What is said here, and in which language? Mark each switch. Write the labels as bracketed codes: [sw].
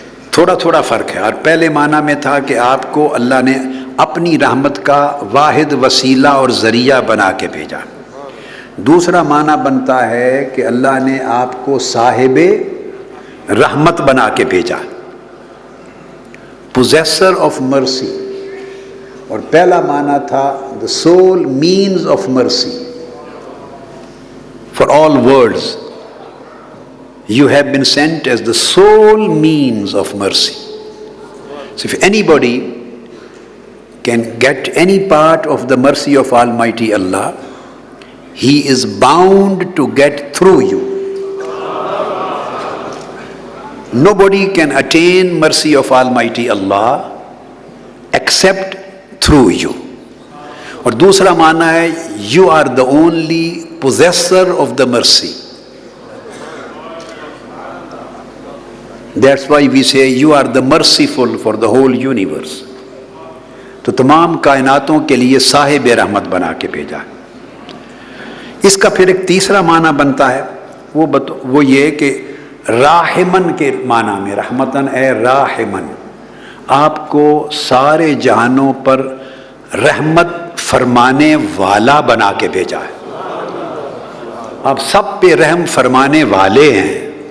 [ur] تھوڑا تھوڑا فرق ہے، اور پہلے معنی میں تھا کہ آپ کو اللہ نے اپنی رحمت کا واحد وسیلہ اور ذریعہ بنا کے بھیجا۔ دوسرا معنی بنتا ہے کہ اللہ نے آپ کو صاحب رحمت بنا کے بھیجا، [en] possessor of mercy، [ur] اور پہلا معنی تھا [en] the sole means of mercy for all worlds. You have been sent as the sole means of mercy. So if anybody can get any part of the mercy of Almighty Allah, he is bound to get through you. Nobody can attain mercy of Almighty Allah except through you. [ur] اور دوسرا معنی ہے [en] you are the only possessor of the mercy. That's why we say you are the merciful for the whole universe. [ur] تو تمام کائناتوں کے لیے صاحب رحمت بنا کے بھیجا۔ اس کا پھر ایک تیسرا معنی بنتا ہے، وہ یہ کہ راحمن کے معنی میں، رحمتن اے راحمن، آپ کو سارے جہانوں پر رحمت فرمانے والا بنا کے بھیجا ہے، آپ سب پہ رحم فرمانے والے ہیں۔